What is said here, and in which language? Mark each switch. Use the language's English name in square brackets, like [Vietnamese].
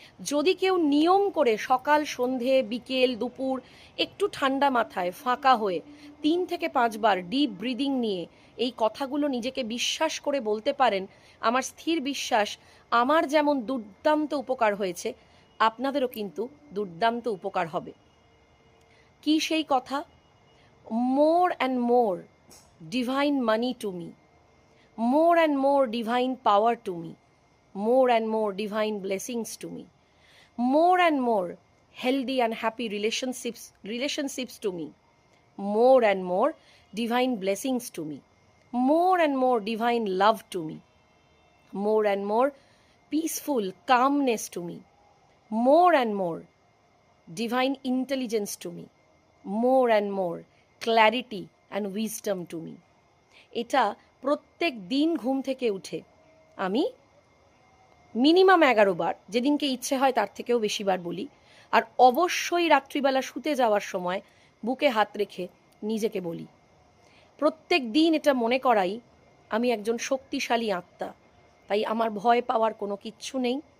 [Bangla] যদি কেউ নিয়ম করে সকাল, সন্ধে, বিকেল, দুপুর একটু ঠান্ডা মাথায় ফাঁকা হয়ে 3 থেকে 5 বার ডিপ ব্রিদিং নিয়ে এই কথাগুলো নিজেকে বিশ্বাস করে বলতে পারেন, আমার স্থির বিশ্বাস আমার যেমন দুর্দান্ত উপকার হয়েছে, আপনাদেরও কিন্তু দুর্দান্ত উপকার হবে। কি সেই কথা? [English] More and more divine money to me, more and more divine power to me, more and more divine blessings to me, more and more healthy and happy relationships to me, more and more divine blessings to me, more and more divine love to me, more and more peaceful calmness to me, more and more divine intelligence to me, more and more clarity and wisdom to me. [Bangla] এটা প্রত্যেক দিন ঘুম থেকে উঠে আমি minimum 11 বার, যেদিনকে ইচ্ছে হয় তার থেকেও বেশি বার বলি। আর অবশ্যই রাত্রিবেলা শুতে যাওয়ার সময় বুকে হাত রেখে নিজেকে বলি। প্রত্যেক দিন এটা মনে করাই আমি একজন শক্তিশালী আত্মা, তাই আমার ভয় পাওয়ার কোনো কিচ্ছু নেই।